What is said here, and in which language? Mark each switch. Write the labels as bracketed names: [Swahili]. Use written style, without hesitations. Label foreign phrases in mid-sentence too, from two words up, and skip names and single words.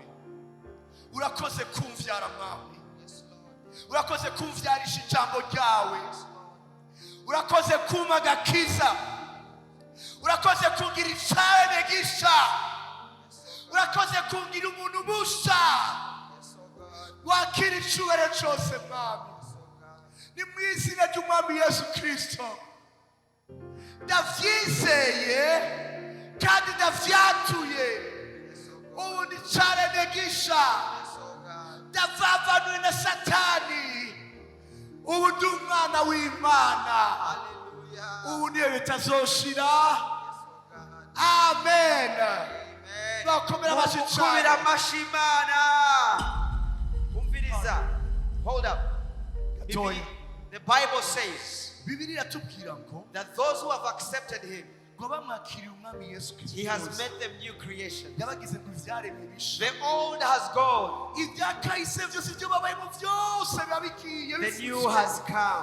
[Rundi] Urakoze kumvyara mwami. Urakoze kumvyarisha ijambo ryawe. Urakoze kuma agakiza. Urakoze kungira icawe negisha. Urakoze kungira umuntu musha. Wakira icubahiro cose mwami. Ni mu izina ry'umwami Yesu Kristo. Ndavyizeye kandi ndavyatuye. Ubu ni cane negisha. ndavavanwe na satani ubu ndi umwana w'Imana ubu niyo bitazoshira. Amen. Bakomera amashimana. Umviriza. [English] Hold up. The Bible says that those who have accepted him, he has made them new creation. The old has gone. The new has come.